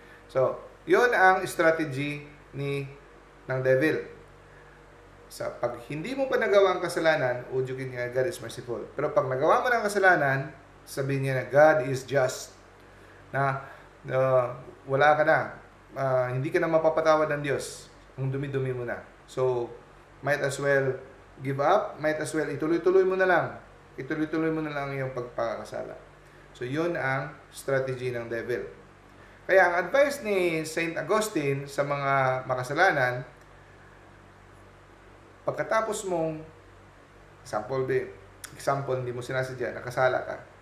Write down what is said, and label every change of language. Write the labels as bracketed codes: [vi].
[tl] So, yun ang strategy ng devil. Pag hindi mo pa nagawa ang kasalanan, udyukin niya, [en] God is merciful. [tl] Pero pag nagawa mo ng kasalanan, sabihin niya na [en] God is just. [tl] Na wala ka na. hindi ka na mapapatawad ng Diyos. Ang dumi-dumi mo na. [en] So, might as well give up, might as well [tl] ituloy-tuloy mo na lang. Ituloy-tuloy mo na lang yung pagpapakasala. So, yun ang strategy ng devil. Kaya ang advice ni Saint Augustine sa mga makasalanan, pagkatapos mong, example, hindi mo sinasadya, nakasala ka.